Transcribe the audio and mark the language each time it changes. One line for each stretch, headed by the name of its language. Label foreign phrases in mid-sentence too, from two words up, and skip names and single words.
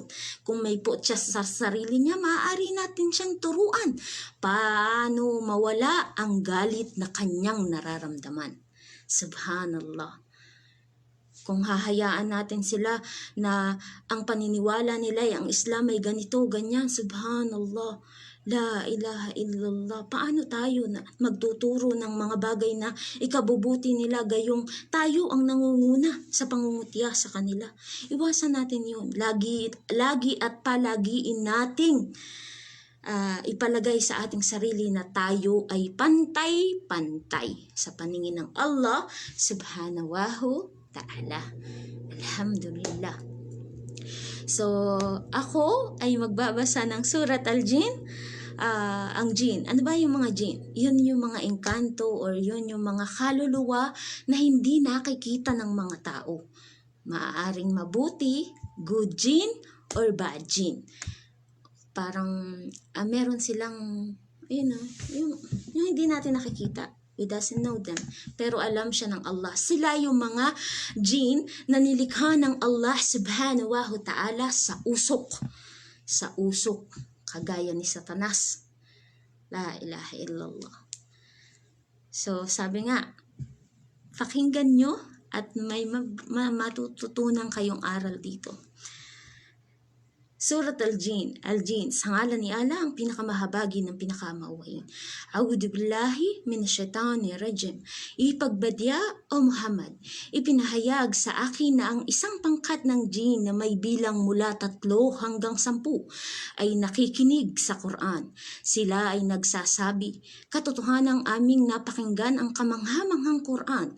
Filipino: Kung may po siya sa sarili niya, maaari natin siyang turuan paano mawala ang galit na kanyang nararamdaman. Subhanallah. Kung hahayaan natin sila na ang paniniwala nila ay ang Islam ay ganito, ganyan,
Arabic: سبحان الله، لا إله إلا الله,
Filipino: paano tayo na magtuturo ng mga bagay na ikabubuti nila gayong tayo ang nangunguna sa pangungutya sa kanila? Iwasan natin yun. Lagi at palagiin nating ipalagay sa ating sarili na tayo ay pantay-pantay sa paningin ng
Arabic: الله سبحانه وتعالى.
Filipino: Alhamdulillah. So, ako ay magbabasa ng Surat Al-Jin. Ang jin, ano ba yung mga jin? Yun yung mga engkanto or yun yung mga kaluluwa na hindi nakikita ng mga tao. Maaaring mabuti,
English: good jin,
Filipino: or bad jin. Parang meron silang, yung hindi natin nakikita.
English: We doesn't know them.
Filipino: Pero alam siya ng Allah. Sila yung mga jin na nilikha ng
Arabic: الله سبحانه وتعالى
Filipino: sa usok. Sa usok. Kagaya ni Satanas.
Arabic: لا إله إلا الله.
Filipino: So, sabi nga, pakinggan nyo at may matututunan kayong aral dito. Surat Al-Jin, sa ngalan ni Allah, ang pinakamahabagi ng pinakamauwain.
Arabic: أعوذ بالله من الشيطان الرجيم.
Filipino: Ipagbadya o Muhammad, ipinahayag sa akin na ang isang pangkat ng jin na may bilang mula 3 hanggang 10 ay nakikinig sa Quran. Sila ay nagsasabi, katotohanang aming napakinggan ang kamanghamanghang Quran.